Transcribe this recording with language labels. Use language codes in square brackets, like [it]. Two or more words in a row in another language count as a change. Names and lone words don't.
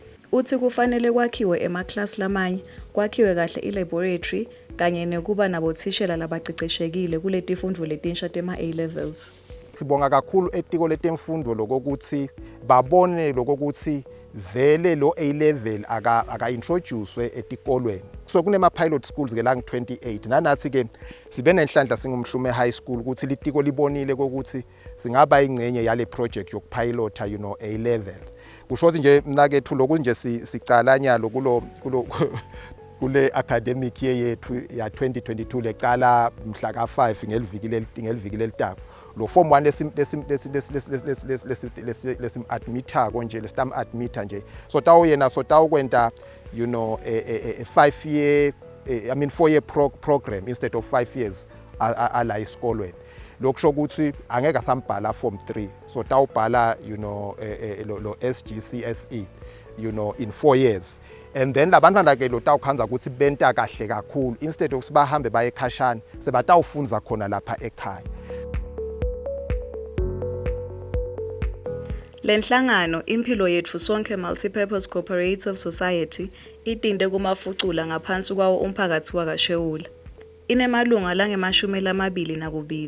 [ss] Uthi kufanele kwakhiwe ema-class lamanye, kwakhiwe kahle i-laboratory kanye nekuba nabothishela labaceceshekile kuletifundvo letinsha tema A-levels. Sibonga kakhulu etiko letemfundo lokuthi babone lokuthi vele lo A-level aka introduce etikolweni. So kunema [en] pilot schools [ss] ke lang 28 nanathi ke sibe nenhlanhla singumhlume [en] high school [ss] ukuthi litiko libonile ukuthi singaba ingcenye yale project yokupilota A-levels. Kusho ukuthi nje mina kethu lokhu nje sicala nyalo kule [en] academic year [ss] yethu ya 2022 leqala mhla ka5 ngeliviki lelitako lo form 1 lesim admitter konje lestam admitter nje so tawukwenta [en] you know a 5-year I mean 4-year program instead of 5 years [ss] ala esikolweni lokusho ukuthi angeke sambhala form 3 so tawubhala [en] you know [ss] lo SGCSE [en] you know in 4 years and then [ss] labantwana ke lo tawukhanza ukuthi benta kahle kakhulu [en] instead of [ss] sibahambe baye ekhashana sebatawufunza khona lapha ekhaya. Lenhlangano Impilo Yetfu Sonke Multipurpose Cooperative Society itinde kumafucula ngaphansi kwawo umphakathi wakashewula. Inemalunga lange-22.